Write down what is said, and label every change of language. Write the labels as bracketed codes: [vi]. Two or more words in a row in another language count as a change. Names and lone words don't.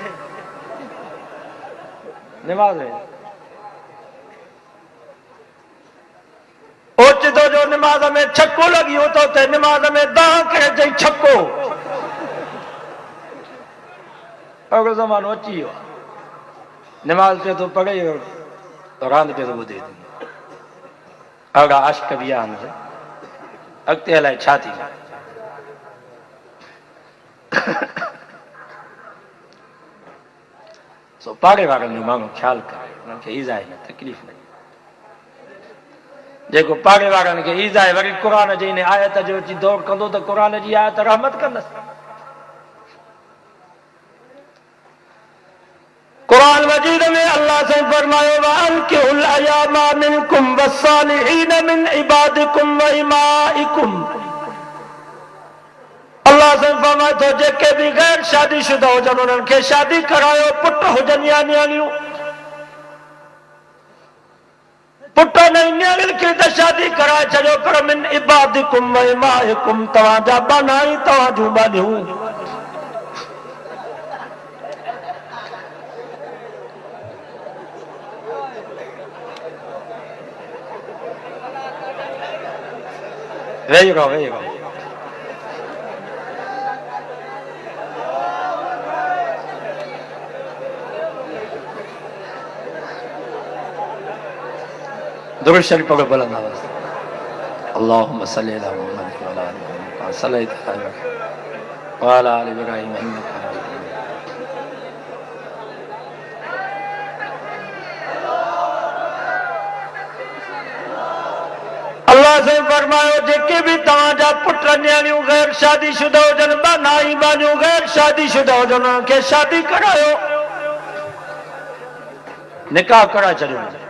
[sd] निमाज़ में ओचितो जो निमाज़ में छको लॻी हो त निमाज़ में दाह करे चई छको। अहिड़ो ज़मानो अची वियो आहे। निमाज़ पे तो पढ़े रांदि पे तो ॿुधे। अहिड़ा आशिक़ बि आहिनि। अॻिते अलाए छा थी। सो पाड़े वारनि जो माण्हू ख़्यालु करे, उन्हनि खे ईज़ा आहे तकलीफ़ न। जेको पाड़े वारनि खे ईज़ा आहे वरी क़ुर जी इन आयत जो अची दौर कंदो त क़ुर जी आयत रहमत कंदसि। कुरान मजीद में अल्लाह से फरमायो [ar] وأنكحوا الأيامى منكم والصالحين من عبادكم وإمائكم. [sd] अल्लाह से फरमायो तो जेके भी गैर शादीशुदा हुजनि उन्हनि खे शादी करायो, पुट हुजनि या न्याणियूं। पुट न न्याणियुनि खे त शादी कराए छॾियो, पर [ar] من عبادكم وإمائكم [sd] तव्हांजा बानाई तव्हां जूं बानियूं। वेही रहो, वेही रहो। दुरूद शरीफ पढ़ो बुलंद आवाज़ से। [ar] اللهم صل على محمد وعلى آل محمد كما صليت وعلى آل إبراهيم إنك حميد مجيد. [sd] अल्लाह से फरमायो जेके भी तव्हांजा पुट न्याणियूं गैर शादीशुदा हुजनि, बानाई बानियूं गैर शादीशुदा हुजनि, उन्हनि खे शादी करायो, निकाह कराए छॾियो।